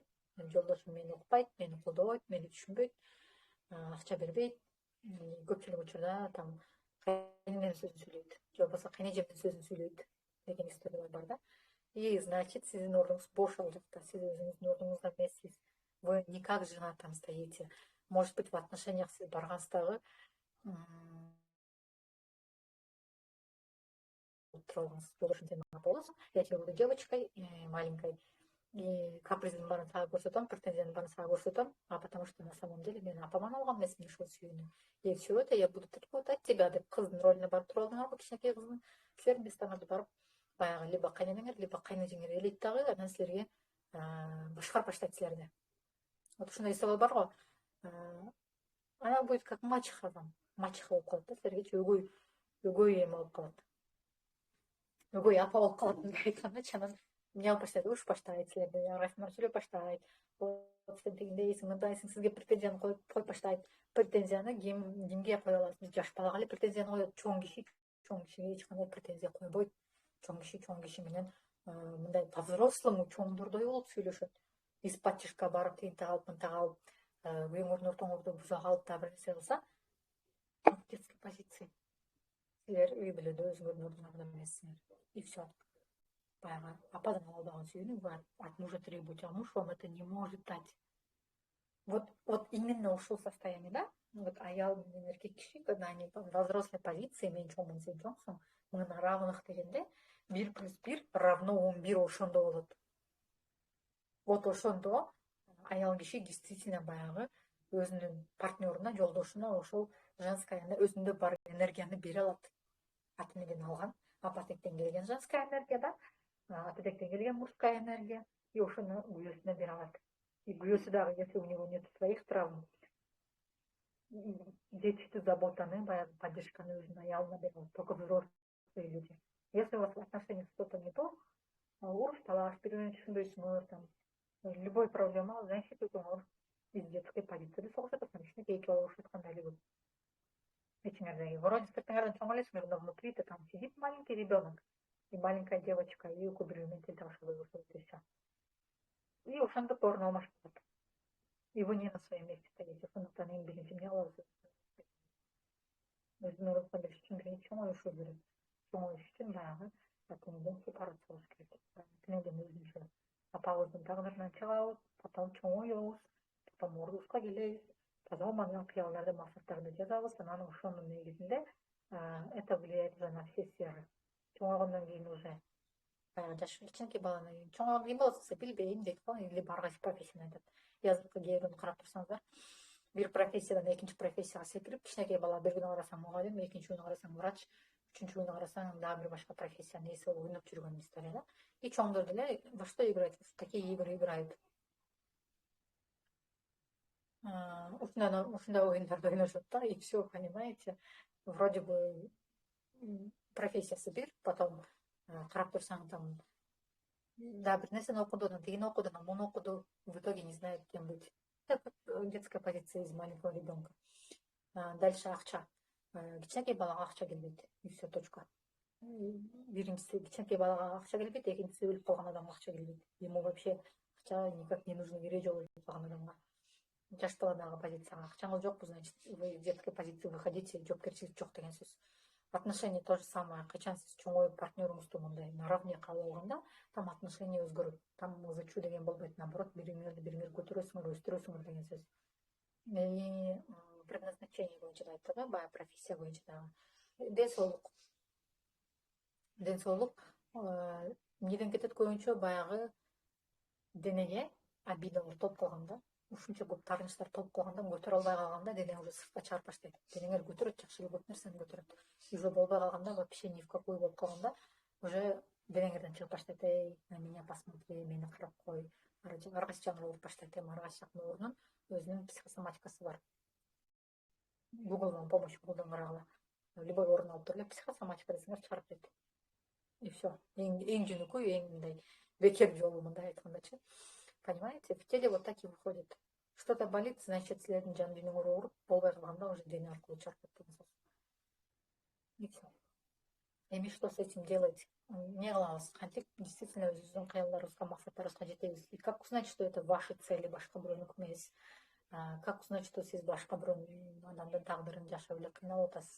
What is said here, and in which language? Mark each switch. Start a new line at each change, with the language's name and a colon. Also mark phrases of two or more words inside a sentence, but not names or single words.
Kyrgyz: Жолдошум мени укпайт, мени колдобойт, мени түшүнбөйт, акча бербейт. Көпчүлүк учурда там кайненем сөзүн сүйлөйт, же болбосо кайнэжемдин сөзүн сүйлөйт деген историялар бар да.
Russian: И значит,
Kyrgyz: сиздин ордуңуз бош ал жакта, сиз өзүңүздүн ордуңузда эмессиз.
Russian: Вы не как жена там стоите. Может быть, в отношениях
Kyrgyz: сиз баргансыздагы жолдошум сен апа болосуң,
Russian: я тебе буду девочкой маленькой, и
Kyrgyz: каприздин баарын сага көрсөтөм, претензиянын баарын сага көрсөтөм,
Russian: а потому что на самом деле
Kyrgyz: мен апаман алган эмесмин ушул сүйүүнү.
Russian: И все это я буду требовать тебя
Kyrgyz: деп кыздын ролуна барып туруп алдыңарбы, кичинекей кыздын. Силердин местоңарда барып баягы либо кайненеңер, либо кайнэжеңер элейт дагы, анан силерге башкарып баштайт силерди. Вот ушундай история бар го.
Russian: Она будет как мачеха вам.
Kyrgyz: Мачеха болуп калат да, силергечи өгөй эме болуп калат. Өгөй апа болуп калат, мындай айткандачы. Анан эмне кылып баштайт, уруш баштайт силерди, арасынан сүйлөп баштайт. Вот сен тигиндейсиң, мындайсың, сизге претензияны коюп баштайт. Претензияны кимге кое аласыз? Жаш балага эле претензияны коет. Чоң кишиге эч кандай претензия койбойт. Чоң киши менен мындай по-взрослому чоңдордой болуп сүйлөшөт.
Russian: Из-под тишка
Kyrgyz: барып тигинти калып, мынта калып, үйүңөрдүн ортоңорду буза калып, дагы бир нерсе кылса,
Russian: детской позиции.
Kyrgyz: Силер үй бүлөдө өзүңөрдүн ордуңарда эмессиңер.
Russian: И все.
Kyrgyz: Баягы ападан ала албаган сүйүүнү
Russian: вы от мужа требуете, а муж вам это не может дать. Вот именно ушул состояние, да?
Kyrgyz: Вот аял менен эркек киши,
Russian: когда они во взрослой позиции,
Kyrgyz: мен чоңмун, сен чоңсуң, мына равных дегенде 1+1 равно 11 ошондо болот. Вот ошондо аял киши действительно баягы өзүнүн партнеруна, жолдошуна ошол женская өзүндө бар энергияны бере алат. Аты менен алган, апатектен келген женская энергия, да? Атадектен келген мужская энергия, и ошону күйөөсүнө бере алат. И күйөөсү дагы,
Russian: если у него нет своих травм, детскую
Kyrgyz: заботаны, баягы поддержканы өзүнүн аялына бере алат.
Russian: Только взрослые люди. Если у вас в отношениях что-то не то,
Kyrgyz: уруш талаш, бири-бирин түшүнбөйсүңөр,
Russian: там любой проблема, значит, из детской позиции
Kyrgyz: согуш атасың, кичинекей эки бала урушуп атканда эле көп. Эчиңердеги вроде сыртыңардан чоң элесиңер,
Russian: но внутри-то там сидит маленький ребенок и маленькая девочка, и
Kyrgyz: экөө бири-бири менен тилташып көрүшөт,
Russian: и все.
Kyrgyz: И ошондо орун алмашып калат.
Russian: И вы не на своем месте стоите.
Kyrgyz: Ошондуктан эң биринчи эмне кылабыз? Өзүнүн ордуна бериш үчүн биринчи чоңоюшуу керек. Чоңоюш үчүн баягы атыңыздан сепарация болуш керек. Атыңыздан өзүнчө апабыздын тагдырынан чыгабыз, потом чоңоебуз, потом ордубузга келебиз, таза маанилүү кыялдарды, максаттарды жазабыз. Анан ошонун негизинде
Russian: это влияет уже на все сферы.
Kyrgyz: Чоңойгондон кийин уже жаш кичинекей баланы чоңойгондон кийин болсо билбейм дейт го, или ар кайсы профессияны айтат. Азыркы кээ бирөөнү карап турсаңыздар, бир профессиядан экинчи профессияга секирип, кичинекей бала бир күнү карасаң мугалим, экинчи күнү карасаң врач, үчүнчү күнү карасаң дагы бир башка профессиянын ээси болуп ойноп жүргөн история, да?
Russian: И
Kyrgyz: чоңдор деле
Russian: во что играть, в такие игры играют.
Kyrgyz: Ушундай оюндарды ойношот да,
Russian: и все, понимаете, вроде бы
Kyrgyz: профессиясы бир, потом карап турсаң там да, бир нерсени окуду, анан тигини окуду, анан муну окуду,
Russian: в итоге не знает, кем быть. Это детская позиция из маленького ребенка.
Kyrgyz: Дальше акча. Кичинекей балага акча келбейт,
Russian: и все, точка.
Kyrgyz: Биринчиси кичинекей балага акча келбейт, экинчиси өлүп калган адамга акча келбейт.
Russian: Ему вообще
Kyrgyz: акча
Russian: никак не нужно,
Kyrgyz: кереги жок өлүп калган адамга. Жаш баладагы позицияга акчаңыз жокпу,
Russian: значит, вы из детской позиции выходите,
Kyrgyz: жоопкерчилик жок деген сөз.
Russian: Отношения то же самое.
Kyrgyz: Качан сиз чоңоюп партнеруңузду мындай наравне кабыл алганда, там отношения өзгөрөт. Там ызычуу деген болбойт, наоборот, бириңерди көтөрөсүңөр, өстүрөсүңөр деген сөз.
Russian: И предназначение
Kyrgyz: боюнча да айтты да, баягы профессия боюнча дагы. Ден соолук эмнеден кетет көбүнчө баягы денеге обидалар толуп калганда, ушунча көп таарынычтар толуп калганда көтөрө албай калганда дене уже сыртка чыгарып баштайт. Денеңер көтөрөт, жакшы эле көп нерсени көтөрөт. Уже болбой калганда,
Russian: вообще ни в какую
Kyrgyz: болуп калганда, уже денеңерден чыгып баштайт. Эй,
Russian: на меня посмотри,
Kyrgyz: мени карап кой. Ар кайсы жагына болуп баштайт. Ар кайсы жактын оорунун өзүнүн психосоматикасы бар. Google'дан помощь колдон карагыла. Любой орун алып туруп эле психосоматика десеңер чыгарып берет.
Russian: И все.
Kyrgyz: Эң жөнөкөй, эң мындай бекем жолу, мындай айткандачы.
Russian: Понимаете? В теле вот так и выходит. Что-то болит, значит,
Kyrgyz: силердин жан дүйнөңөр ооруп, болбой калганда уже дене аркылуу чыгарып кетет.
Russian: И все. Эми что с этим делать?
Kyrgyz: Не кылабыз. Кантип действительно өзүбүздүн кыялдарыбызга, максаттарыбызга жетебиз.
Russian: И как узнать, что это ваши цели,
Kyrgyz: башка бирөөнүкү эмес?
Russian: Как узнать, что
Kyrgyz: сиз башка бирөөнүн адамдын тагдырын жашап эле кыйналып атасыз?